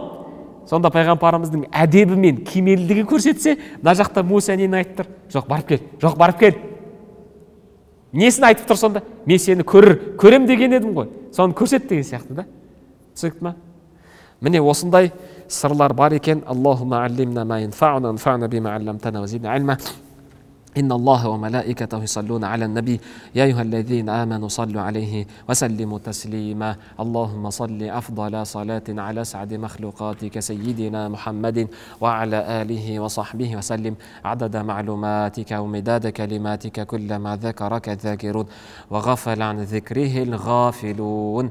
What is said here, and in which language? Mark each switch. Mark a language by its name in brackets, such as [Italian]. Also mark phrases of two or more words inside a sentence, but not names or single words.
[Kazakh] Сонда пайғамбарымыздың әдебі мен кемелдігі көрсетсе, мына жақта Муса нені айтып тұр? Жоқ, барып кел. Жоқ, барып кел. Несін айтып тұр сонда? Мен сені көрем деген едім ғой. Соны көрсет деген сияқты да. Түсінікті ме? Міне осындай сырлар бар екен. [Arabic] اللهم علمنا ما ينفعنا وانفعنا بما علمتنا وزدنا علما. إن الله وملائكته يصلون على النبي يا أيها الذين آمنوا صلوا عليه وسلموا تسليما اللهم صل أفضل صلاة على أسعد مخلوقاتك سيدنا محمد وعلى آله وصحبه وسلم عدد معلوماتك ومداد كلماتك كلما ذكرك الذاكرون وغفل عن ذكره الغافلون.